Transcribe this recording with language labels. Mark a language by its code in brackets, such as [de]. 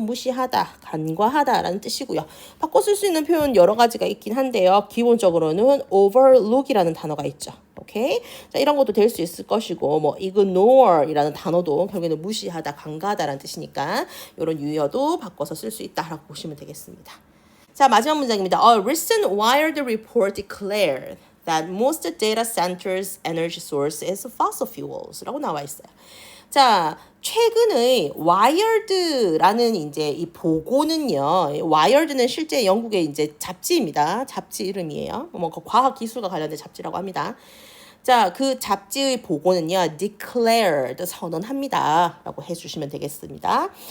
[ko] 무시하다, 간과하다 라는 뜻이고요. 바꿔 쓸 수 있는 표현 여러 가지가 있긴 한데요. 기본적으로는 overlook이라는 단어가 있죠. 오케이? 자, 이런 것도 될 수 있을 것이고, 뭐, ignore이라는 단어도 결국에는 무시하다, 간과하다라는 뜻이니까 이런 유의어도 바꿔서 쓸 수 있다라고 보시면 되겠습니다. 자, 마지막 문장입니다. [en] A recent Wired report declared that most data centers' energy source is fossil fuels [ko] 라고 나와 있어요. 자, 최근의 Wired라는 이제 이 보고는요. Wired는 실제 영국의 이제 잡지입니다. 잡지 이름이에요. 뭐 과학 기술과 관련된 잡지라고 합니다. 자, 그 잡지의 보고는요. declared 선언합니다. 라고 해주시면 되겠습니다.